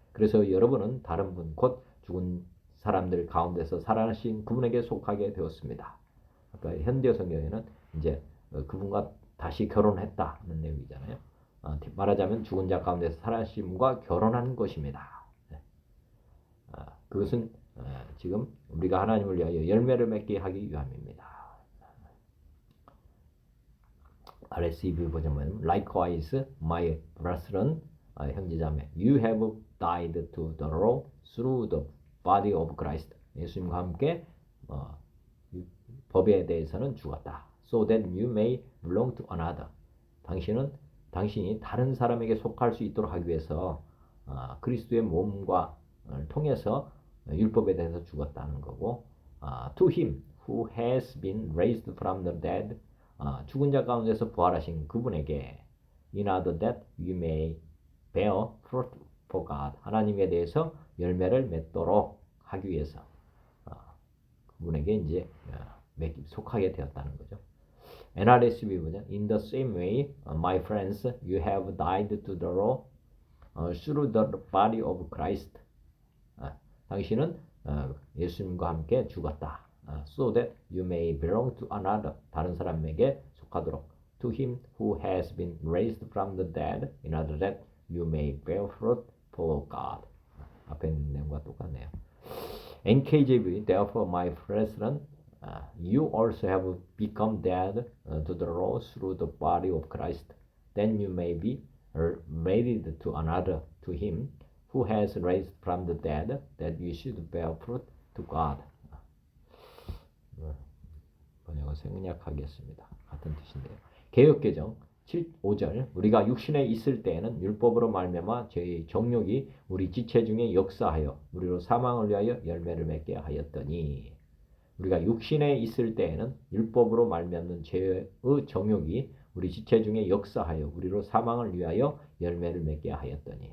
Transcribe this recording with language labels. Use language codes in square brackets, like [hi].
[ko] 그래서 여러분은 다른 분, 곧 죽은 사람들 가운데서 살아나신 그분에게 속하게 되었습니다. 아까 현대어 성경에는 이제 그분과 다시 결혼했다는 내용이잖아요. 말하자면 죽은 자 가운데서 살아심과 결혼한 것입니다. 그것은 지금 우리가 하나님을 위하여 열매를 맺게 하기 위함입니다. [en] RSV [ko] 버전은 [en] Likewise, my brethren, [ko] 형제자매, [en] you have died to the law through the body of Christ. [ko] 예수님과 함께 법에 대해서는 죽었다. [en] So that you may belong to another. [ko] 당신이 다른 사람에게 속할 수 있도록 하기 위해서 그리스도의 몸과 통해서 율법에 대해서 죽었다는 거고, [en] to him who has been raised from the dead, [ko] 죽은 자 가운데서 부활하신 그분에게, [en] in order that you may bear fruit for God, [ko] 하나님에 대해서 열매를 맺도록 하기 위해서 그분에게 이제 속하게 되었다는 거죠. [en] NRSV 버전, in the same way, my friends, you have died to the law through the body of Christ. [ko] 당신은 예수님과 함께 죽었다. [en] So that you may belong to another. [ko] 다른 사람에게 속하도록. [en] To him who has been raised from the dead, in order that you may bear fruit for God. [ko] 앞에 있는 내용과 똑같네요. [en] NKJV, therefore my brethren, you also have become dead to the law through the body of Christ. Then you may be married to another, to him who has raised from the dead, that you should bear fruit to God. [ko] 번역을 생략하겠습니다. 같은 뜻인데요. 개역개정 5절, 우리가 육신에 있을 때에는 율법으로 말미암아 저희 정욕이 우리 지체 중에 역사하여 우리로 사망을 위하여 열매를 맺게 하였더니, 우리가 육신에 있을 때에는 율법으로 말미암는 죄의 정욕이 우리 지체 중에 역사하여 우리로 사망을 위하여 열매를 맺게 하였더니.